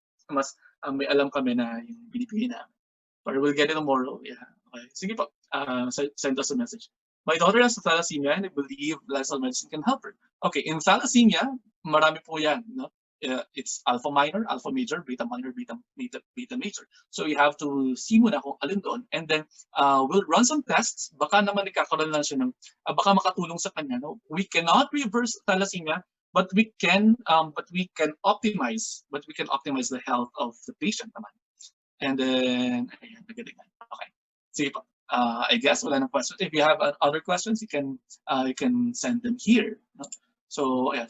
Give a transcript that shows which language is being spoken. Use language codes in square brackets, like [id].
[tl] Mas may alam kami na yung binibigay namin. [en] Or we'll get it tomorrow. Yeah. Okay. Sige po. Send us a message. My daughter has thalassemia and I believe lifestyle medicine can help her. Okay. In thalassemia, [tl] marami po yan. [en] No? It's alpha minor, alpha major, beta minor, beta major. So you have to see muna [tl] kung alin doon. [en] And then we'll run some tests. [tl] Baka naman ikakaroon lang siya ng, baka makatulong sa kanya. No? [en] We cannot reverse thalassemia, but we can optimize the health of the patient naman. [tl] And then, ayan, nagalingan. Okay. Sige po. [en] I guess [tl] wala nang questions. [en] If you have other questions, you can send them here. No? So, ayan.